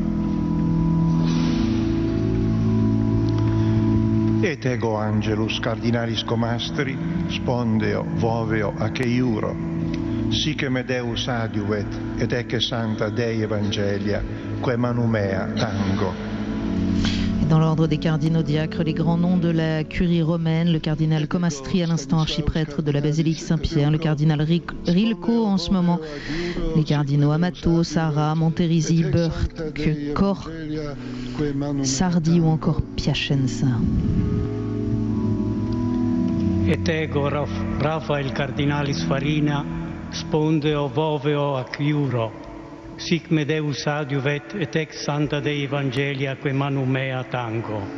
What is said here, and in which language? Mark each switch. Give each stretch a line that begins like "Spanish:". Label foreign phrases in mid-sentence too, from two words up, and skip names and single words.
Latin: Et ego Angelus cardinalis Comastri, spondeo voveo aciuro, sic me Deus adjuvet et ex sancta Dei evangelia, que manum mea tango.
French: Dans l'ordre des cardinaux diacres, les grands noms de la curie romaine, le cardinal Comastri à l'instant archiprêtre de la basilique Saint-Pierre, le cardinal Rilco en ce moment, les cardinaux Amato, Sarah, Monterisi, Burke, Cor, Sardi ou encore Piacenza.
Latin: Et ego Raphael cardinalis Farina, spondeo voveo aciuro, sic me Deus adjuvet et ex sancta Dei evangelia, que manum mea tango.